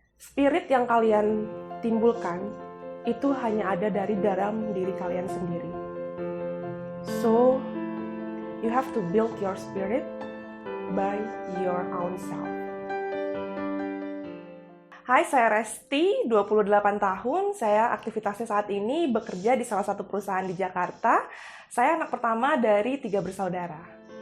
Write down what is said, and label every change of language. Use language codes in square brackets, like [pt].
[id] spirit yang kalian timbulkan itu hanya ada dari dalam diri kalian sendiri. [en] So, you have to build your spirit by your own self. [id] Hai, saya Resti, 28 tahun. Saya aktivitasnya saat ini bekerja di salah satu perusahaan di Jakarta. Saya anak pertama dari 3 bersaudara.